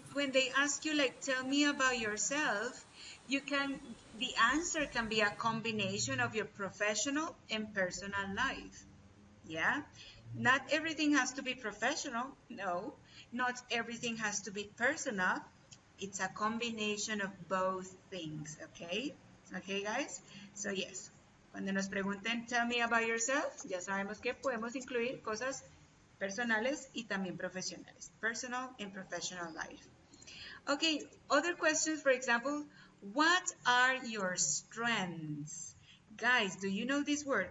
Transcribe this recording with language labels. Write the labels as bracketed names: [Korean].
[English] when they ask you like, tell me about yourself, the answer can be a combination of your professional and personal life. Yeah. Not everything has to be professional. No, not everything has to be personal. It's a combination of both things. Okay. Okay, guys. So yes. [Spanish] Cuando nos pregunten, [English] tell me about yourself, [Spanish] ya sabemos que podemos incluir cosas personales y también profesionales. [English] Personal and professional life. Okay, other questions, for example, what are your strengths? Guys, do you know this word?